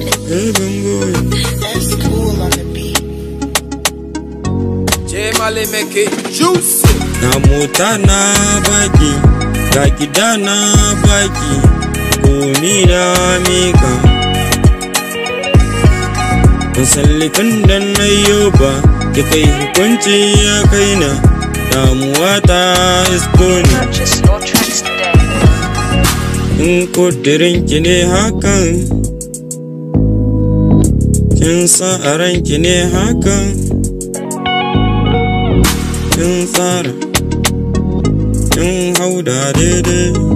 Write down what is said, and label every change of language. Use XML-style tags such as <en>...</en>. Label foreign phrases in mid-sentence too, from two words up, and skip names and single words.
<en>Baby boy. That's cool on the beat. J Mali make it juicy.</en> <ha>Na mota na baki, ga gida na baki, komi na mika. Ban san laifin da na yi ba, ki kai hukunci ya kaina, damuwa ta isko ni.</ha> <en>Purchase your tracks today.</en> <ha>In kudirin ki ne hakan, kin sa a ran ki ne hakan, kin tsara, kin hau da daidai.</ha>